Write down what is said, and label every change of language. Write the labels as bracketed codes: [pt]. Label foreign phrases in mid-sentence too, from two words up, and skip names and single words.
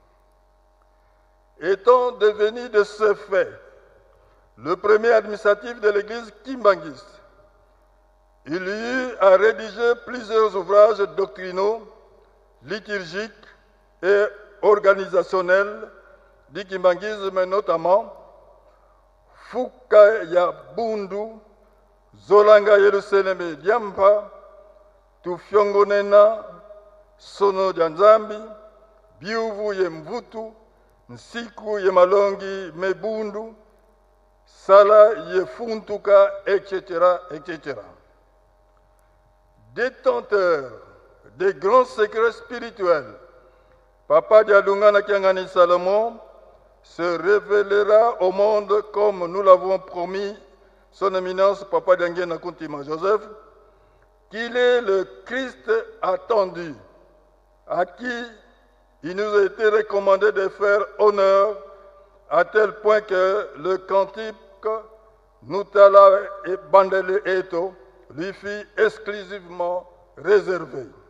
[fr] Étant devenu de ce fait le premier administratif de l'Église kimbanguiste, il eut à rédiger plusieurs ouvrages doctrinaux, liturgiques et organisationnels du kimbanguisme, notamment Fuka ya Bundu, Zolanga Yerusaleme Diampa, Tufyongonena, Sono Janzambi, Biuvu Yemvutu, Nsiku Yemalongi Mebundu, Sala Yefuntuka, etc., etc. Détenteur des grands secrets spirituels, Papa Dialungana Kiangani Salomon se révélera au monde comme nous l'avons promis son éminence Papa Diangena Kuntima Joseph, qu'il est le Christ attendu, à qui il nous a été recommandé de faire honneur, à tel point que le cantique Nutala et Bandele Eto lui fut exclusivement réservé.